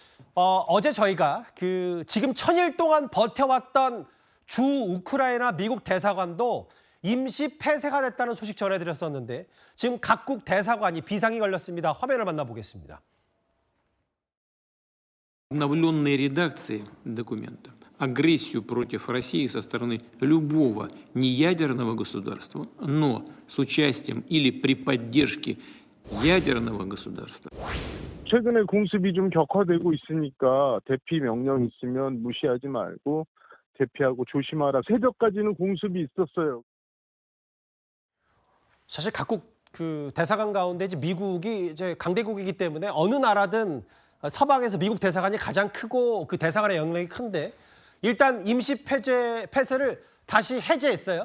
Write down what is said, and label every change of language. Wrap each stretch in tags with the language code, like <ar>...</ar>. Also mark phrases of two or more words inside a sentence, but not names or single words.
<ko>어제 저희가 지금 1000일 동안 버텨왔던 주 우크라이나 미국 대사관도 임시 폐쇄가 됐다는 소식 전해드렸었는데 지금 각국 대사관이 비상이 걸렸습니다. 화면을 만나보겠습니다.</ko> <ru>Обновленные редакции документа агрессию против России со стороны любого неядерного государства, но с участием или при поддержке ядерного государства.</ru> <ko>최근에 공습이 좀 격화되고 있으니까 대피 명령 있으면 무시하지 말고 대피하고 조심하라. 새벽까지는 공습이 있었어요. 사실 각국 대사관 가운데 이제 미국이 이제 강대국이기 때문에 어느 나라든 서방에서 미국 대사관이 가장 크고 그 대사관의 영향력이 큰데 일단 임시 폐쇄를 다시 해제했어요.</ko>